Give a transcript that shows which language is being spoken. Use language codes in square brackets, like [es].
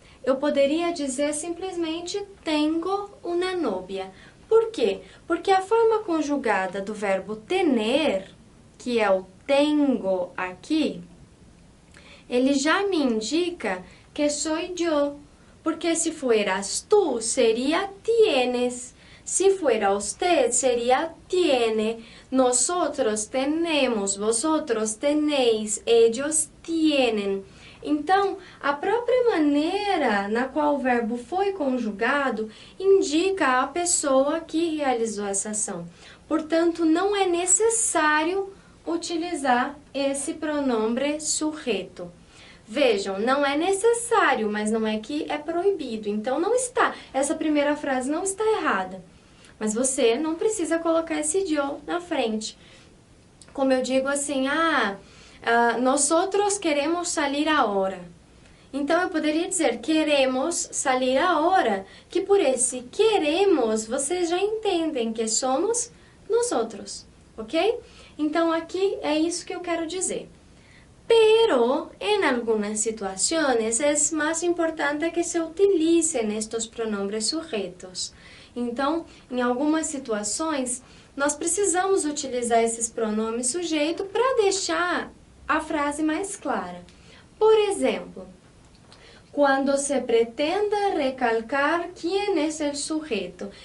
[pt] Eu poderia dizer simplesmente tenho uma novia. Por quê? Porque a forma conjugada do verbo tener, que é o tengo aqui, ele já me indica que sou eu. Porque se [es] fueras tú, [pt] seria [es] tienes. Si fuera usted, sería tiene. Nosotros tenemos, vosotros tenéis, ellos tienen. [pt] Então, a própria maneira na qual o verbo foi conjugado indica a pessoa que realizou essa ação. Portanto, não é necessário utilizar esse [es] pronombre sujeto. [pt] Vejam, não é necessário, mas não é que é proibido. Então, não está. Essa primeira frase não está errada. Mas você não precisa colocar esse yo na frente. Como eu digo assim, [es] nosotros queremos salir ahora. [pt] Então, eu poderia dizer, [es] queremos salir ahora, [pt] que por esse queremos, vocês já entendem que somos nosotros, ok? Então, aqui é isso que eu quero dizer. [es] Pero, en algunas situaciones, es más importante que se utilicen estos pronombres sujetos. [pt] Então, em algumas situações, nós precisamos utilizar esses pronomes sujeito para deixar a frase mais clara. Por exemplo, quando se pretenda recalcar quem é o sujeito.